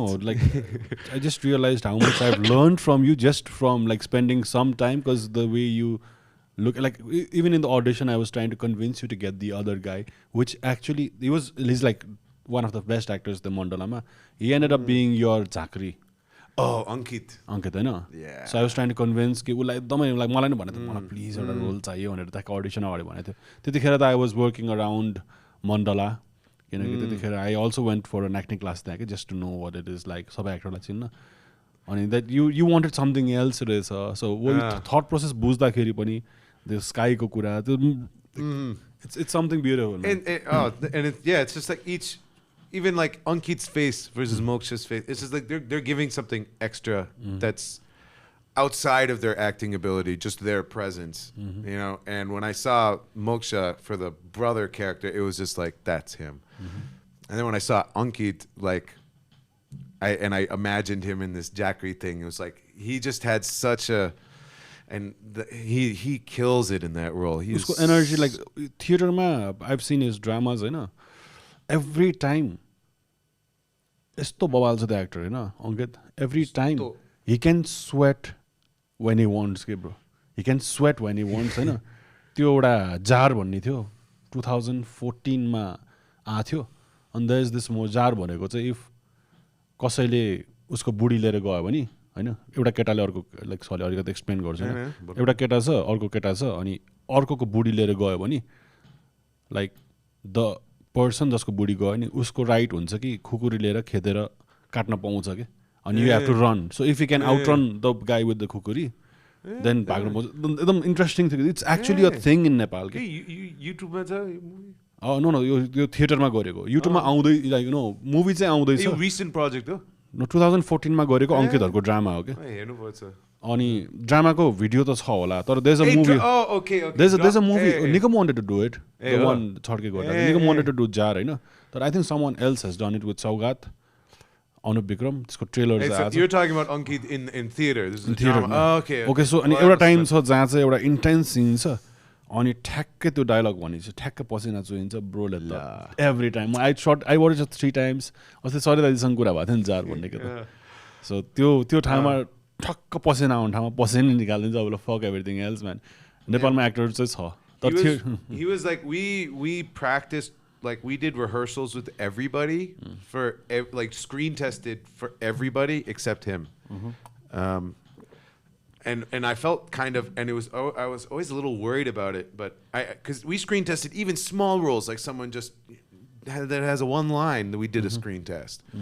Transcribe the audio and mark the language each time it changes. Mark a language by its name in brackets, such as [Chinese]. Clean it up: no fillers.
[English] No, like I just realized how much I've learned from you just from like spending some time, because the way you look, like even in the audition, I was trying to convince you to get the other guy, which actually he's like one of the best actors in the Mandalama. He ended up being your Zachary. Oh, Ankit, I know. Yeah. So I was trying to convince [Nepali] कि उसलाई एकदमै like मलाई नि भने मलाई please एउटा role चाहियो भनेर त्यहाँको audition अगाडि भनेको थियो. त्यतिखेर त [English] I was working around Mandala. I also went for an acting class there just to know what it is like. [Nepali] Sab actor la chinna. [English] Ani that you wanted something else रहेछ. So thought process [Nepali] बुझ्दाखेरि पनि [English] the sky को कुरा it's something beautiful. It's just like even like Ankit's face versus Moksha's face. It's just like they're giving something extra that's outside of their acting ability, just their presence, you know. And when I saw Moksha for the brother character, it was just like, that's him. And then when I saw Ankit, like, I imagined him in this Jackery thing. It was like he just had such a, and he kills it in that role. He's [Nepali] उसको [English] energy, like theater ma I've seen his dramas, you know. Every time, [Nepali] यस्तो बवाल छ [English] the actor, you know, Ankit. Every time he can sweat when he wants, के bro. He can sweat when he wants, होइन. [Nepali] त्यो एउटा जार भन्ने थियो 2014 मा आथ्यो. [English] And there is this [Nepali] जार भनेको चाहिँ if कसैले उसको बुढी लिएर गयो भने हैन, एउटा केटाले अर्को, लाइक सरी अलिकति एक्सप्लेन गर्छु हैन. एउटा केटा छ, अर्को केटा छ, अनि अर्कोको बुढी लिएर गयो भने [English] like the person [Nepali] जसको बुढी गयो नि उसको राइट हुन्छ कि खुकुरी लिएर खेदेर काट्न पाउँछ के. अनि [English] You have to run. So if you can outrun the guy with the khukuri then [Nepali] भाग्नु पाउँछ. एकदम इन्ट्रेस्टिङ थियो. [English] It's actually a thing in Nepal के. [Nepali] युट्युबमा छ नो यो थिएटरमा गरेको. युट्युबमा आउँदै, लाइक नो मुभी चाहिँ आउँदैछ. यो रिसेन्ट प्रोजेक्ट हो. 2014 मा गरेको अङ्कितहरूको ड्रामा हो के. हेर्नुपर्छ. अनि ड्रामाको भिडियो त छ होला, तर [English] there's a movie. There's a movie. Nikam wanted to do it. The one [Nepali] छड्के गर्दा. [English] Nikam wanted to do jar, हैन. तर I think someone else has done it with Saugat. [Nepali] Anup Vikram. त्यसको ट्रेलर छ. [English] You're talking about Ankit in theater. This is a drama. Oh, okay. [Nepali] Okay, so अनि एउटा time छ जहाँ चाहिँ एउटा इन्टेन्स सिन छ. अनि ठ्याक्कै त्यो डायलग भनिन्छ, ठ्याक्कै पसिना चुहिन्छ ब्रोले त. [English] Every time I watched it 3 times. [Nepali] अस्ति सरी दाइसँग कुरा भएको थियो नि जार भन्ने के त. सो त्यो ठाउँमा ठक्क पसिना आउने ठाउँमा पसिना निकालिदिन्छ. अब [English] Fuck everything else man. [Nepali] नेपालमा एक्टर चाहिँ छ. [English] He was like, we practiced, like we did rehearsals with everybody for like screen tested for everybody except him. And I felt kind of, and it was, I was always a little worried about it, but because we screen tested even small roles, like someone just that has a one line that we did a screen test.